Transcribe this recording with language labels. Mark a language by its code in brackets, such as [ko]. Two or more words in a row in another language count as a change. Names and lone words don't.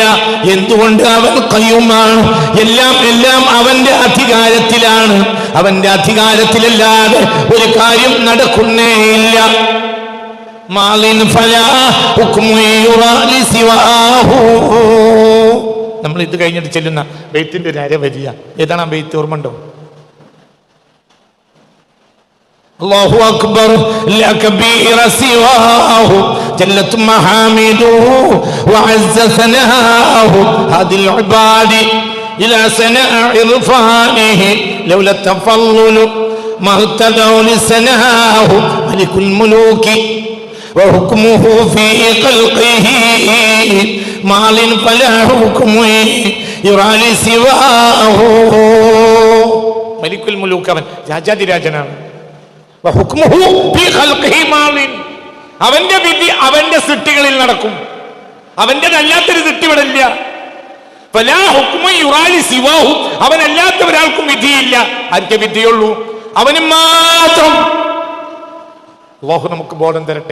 [ml] എന്തുകൊണ്ട്? അവൻ ഖയ്യൂമാണ്. എല്ലാം അവന്റെ അധികാരത്തിലാണ്. അവന്റെ അധികാരത്തിലല്ലാതെ ഒരു കാര്യം നടക്കുന്നേയില്ല. നമ്മൾ നമ്മൾ ഇത് കഴിഞ്ഞിട്ട് ചെല്ലുന്ന ബെയ്ത്തിന്റെ ഒരു അര വരിക. ഏതാണ് ആ ബെയ്ത്ത്? ഓർമ്മ ഉണ്ടോ? [ar] الله أكبر لا كبير سواه جلت محامده وعز ثناؤه هذه العباد إلى سناء عرفانه لولا التفضل ما اهتدوا لسناه ملك الملوك وحكمه في خلقه مال فلا حكم يرى لسواه ملك الملوك [ml] അവൻ രാജാതിരാജനാണ്. അവന്റെ വിധി അവന്റെ സൃഷ്ടികളിൽ നടക്കും. അവന്റെതല്ലാത്തൊരു സൃഷ്ടി ഇവിടെ ഇല്ല. അവനല്ലാത്ത ഒരാൾക്കും വിധിയില്ല. ആർക്കേ വിധിയുള്ളൂ? അവന് മാത്രം. അല്ലാഹു നമുക്ക് ബോധം തരട്ടെ.